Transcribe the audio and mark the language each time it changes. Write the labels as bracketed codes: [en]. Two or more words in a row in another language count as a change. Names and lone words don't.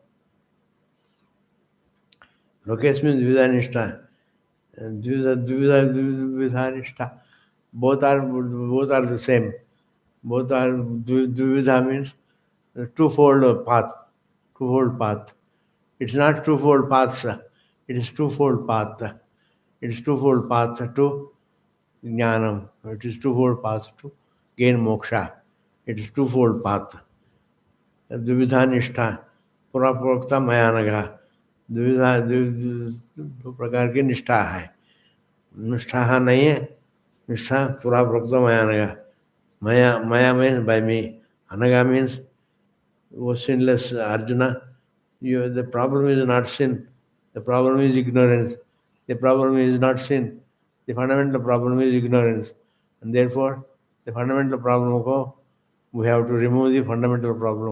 [en] lokesh means vidhanishta and dvidanishta both are the same both are dvidha means twofold path. It's not twofold paths. It is twofold path. It is twofold path to jnanam. It is twofold path to gain moksha. It is twofold path. [sa] द्विविधा निष्ठा. पुरा प्रोक्ता मयानघ। द्विविधा [hi] दो प्रकार की निष्ठा है निष्ठा नहीं है [sa] निष्ठा पूरा प्रोक्त मयानगा [en] maya means by me anaga means was sinless Arjuna. The problem is not sin. The problem is ignorance. The problem is not sin. The fundamental problem is ignorance. And therefore, the fundamental problem ko, we have to remove the fundamental problem.